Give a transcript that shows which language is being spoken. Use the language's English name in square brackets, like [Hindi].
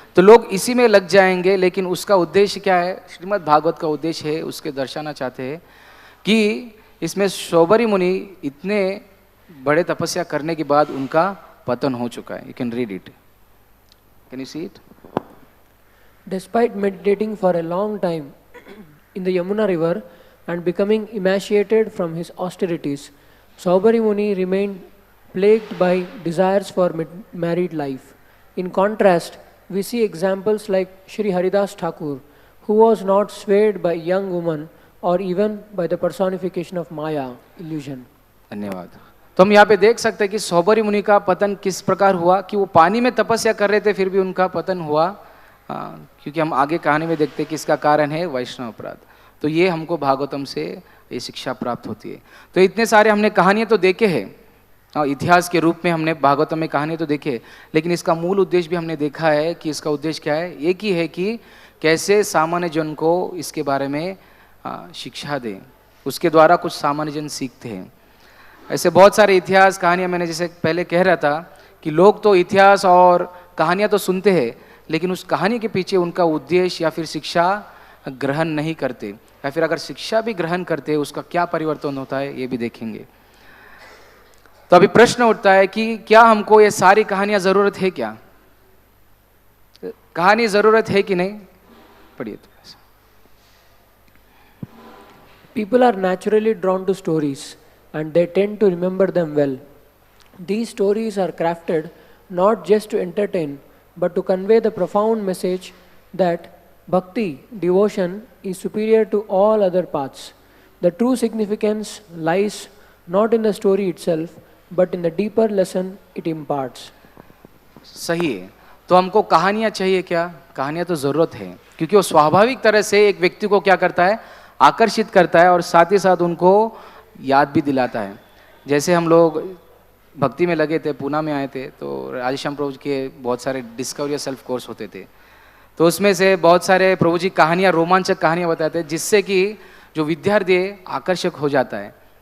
[Hindi] तो लोग इसी में लग जाएंगे, लेकिन उसका उद्देश्य क्या है? श्रीमद् भागवत का उद्देश्य है, उसके दर्शाना चाहते हैं कि इसमें सौबरी मुनि इतने बड़े तपस्या करने के बाद उनका पतन हो चुका है। [English] You can read it, can you see it? Despite meditating for a long time in the Yamuna river and becoming emaciated from his austerities, Saubhari Muni remained plagued by desires for married life. In contrast, we see examples like Shri Haridas Thakur, who was not swayed by young woman or even by the personification of Maya, illusion. [Hindi] धन्यवाद। तो हम यहाँ पे देख सकते हैं कि सौबरी मुनि का पतन किस प्रकार हुआ, कि वो पानी में तपस्या कर रहे थे फिर भी उनका पतन हुआ। क्योंकि हम आगे कहानी में देखते हैं कि इसका कारण है वैष्णव अपराध। तो ये हमको भागवतम से ये शिक्षा प्राप्त होती है। तो इतने सारे हमने कहानियाँ तो देखे हैं, इतिहास के रूप में हमने भागवतम में कहानी तो देखे, लेकिन इसका मूल उद्देश्य भी हमने देखा है कि इसका उद्देश्य क्या है। एक ही है कि कैसे सामान्य जन को इसके बारे में शिक्षा दें, उसके द्वारा कुछ सामान्य जन सीखते हैं। ऐसे बहुत सारे इतिहास कहानियाँ मैंने जैसे पहले कह रहा था कि लोग तो इतिहास और कहानियाँ तो सुनते हैं, लेकिन उस कहानी के पीछे उनका उद्देश्य या फिर शिक्षा ग्रहण नहीं करते, या फिर अगर शिक्षा भी ग्रहण करते उसका क्या परिवर्तन होता है ये भी देखेंगे। तो अभी प्रश्न उठता है कि क्या हमको ये सारी कहानियां जरूरत है? क्या कहानी जरूरत है कि नहीं? पढ़िए तो। [English] People are naturally drawn to stories and they tend to remember them well. These stories are crafted not just to entertain but to convey the profound message that bhakti, devotion, is superior to all other paths. The true significance lies not in the story itself but in the deeper lesson it imparts. [Hindi] सही है। तो हमको कहानियां चाहिए क्या? कहानियां तो जरूरत है, क्योंकि वो स्वाभाविक तरह से एक व्यक्ति को क्या करता है? आकर्षित करता है और साथ ही साथ उनको याद भी दिलाता है। जैसे हम लोग भक्ति में लगे थे, पूना में आए थे, तो राजेश्याम प्रभु जी के बहुत सारे डिस्कवरी सेल्फ कोर्स होते थे, तो उसमें से बहुत सारे प्रभु जी कहानियाँ, रोमांचक कहानियाँ बताते हैं, जिससे कि जो विद्यार्थी है आकर्षक हो जाता है।